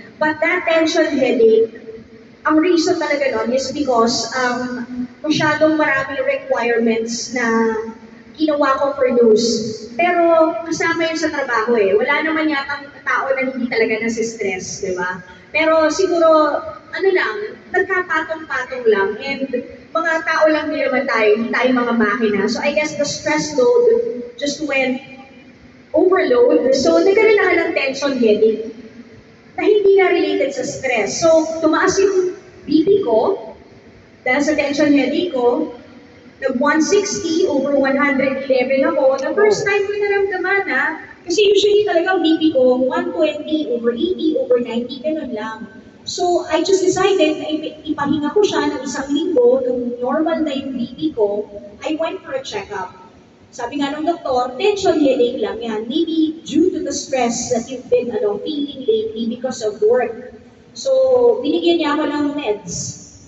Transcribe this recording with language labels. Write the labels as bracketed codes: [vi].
[en] But that tension headache, [tl] ang reason talaga nun is because masyadong maraming requirements na ginawa ko for news. Pero kasama yun sa trabaho eh. Wala naman yata tao na hindi talaga nasi-stress, di ba? Pero siguro, nagkapatong-patong lang. And mga tao lang din naman tayo, hindi tayo mga makina. [en] So I guess the stress load just went overload. [tl] So nagkaroon na ng tension headache na hindi na related sa stress. So tumaas yung BP ko, dahil sa tension headache ko, nag-160 over 111 ako. The first time ko naramdaman kasi usually talaga ang BP ko, 120 over 80 over 90, ganun lang. So, [en] I just decided [tl] na ipahinga ko siya ng 1 linggo, nung normal na yung BP ko, [en] I went for a checkup. [tl] Sabi nga ng doktor, tension headache lang yan. [en] Maybe due to the stress that you've been feeling lately because of work. [tl] So, binigyan niya ako ng meds.